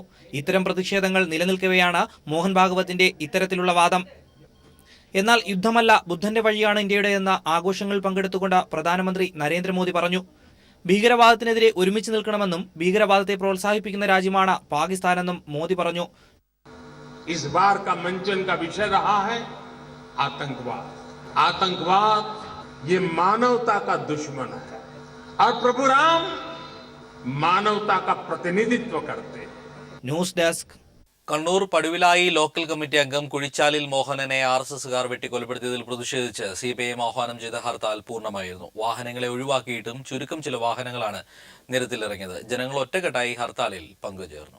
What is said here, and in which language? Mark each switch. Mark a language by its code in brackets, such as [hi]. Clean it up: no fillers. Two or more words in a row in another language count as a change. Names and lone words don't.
[ml] ഇത്തരം പ്രതിഷേധങ്ങൾ നിലനിൽക്കവെയാണ് മോഹൻ ഭാഗവത്തിന്റെ ഇത്തരത്തിലുള്ള വാദം. എന്നാൽ യുദ്ധമല്ല, ബുദ്ധന്റെ വഴിയാണ് ഇന്ത്യയുടെയെന്ന ആഘോഷങ്ങളിൽ പങ്കെടുത്തുകൊണ്ട് പ്രധാനമന്ത്രി നരേന്ദ്രമോദി പറഞ്ഞു. ഭീകരവാദത്തിനെതിരെ ഒരുമിച്ച് നിൽക്കണമെന്നും ഭീകരവാദത്തെ പ്രോത്സാഹിപ്പിക്കുന്ന രാജ്യമാണ് പാകിസ്ഥാനെന്നും മോദി പറഞ്ഞു. [hi] इस बार का मंचन का विषय रहा है आतंकवाद. आतंकवाद ये मानवता का दुश्मन है और प्रभु राम मानवता का प्रतिनिधित्व करते हैं. [ml] ന്യൂസ് ഡെസ്ക്. കണ്ണൂർ പടുവിലായി ലോക്കൽ കമ്മിറ്റി അംഗം കുഴിച്ചാലിൽ മോഹനനെ RSSകാർ വെട്ടിക്കൊലപ്പെടുത്തിയതിൽ പ്രതിഷേധിച്ച് CPIM ആഹ്വാനം ചെയ്ത ഹർത്താൽ പൂർണ്ണമായിരുന്നു. വാഹനങ്ങളെ ഒഴിവാക്കിയിട്ടും ചുരുക്കം ചില വാഹനങ്ങളാണ് നിരത്തിലിറങ്ങിയത്. ജനങ്ങൾ ഒറ്റക്കെട്ടായി ഹർത്താലിൽ പങ്കുചേർന്നു.